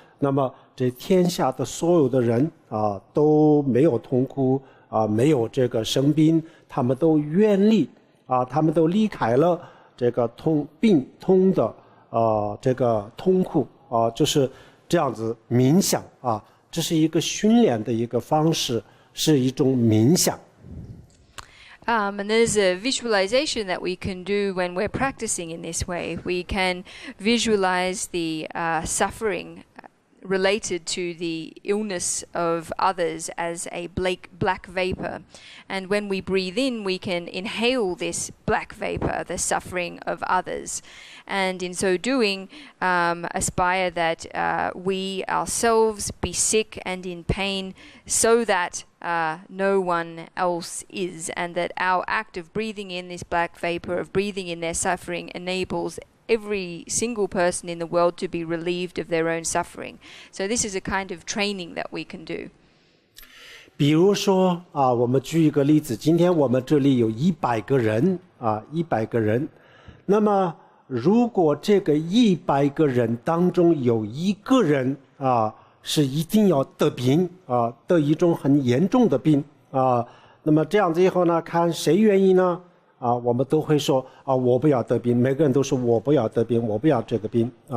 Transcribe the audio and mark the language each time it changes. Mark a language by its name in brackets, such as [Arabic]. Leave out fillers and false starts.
[Chinese] 那么这天下的所有的人都没有痛苦没有这个生病，他们都远离他们都离开了这个病痛的这个痛苦就是这样子冥想这是一个训练的一个方式，是一种冥想。 [English] And there's a visualization that we can do when we're practicing in this way. We can visualize the suffering related to the illness of others as a black vapor. And when we breathe in, we can inhale this black vapor, the suffering of others. And in so doing, aspire that we ourselves be sick and in pain so that no one else is, and that our act of breathing in this black vapor, of breathing in their suffering, enables every single person in the world to be relieved of their own suffering. So this is a kind of training that we can do. [Chinese] 比如说我们举一个例子，今天我们这里有100个人100个人，那么如果这个100个人当中有一个人是一定要得病得一种很严重的病那么这样子以后呢，看谁愿意呢我们都会说我不要得病，每个人都说我不要得病，我不要这个病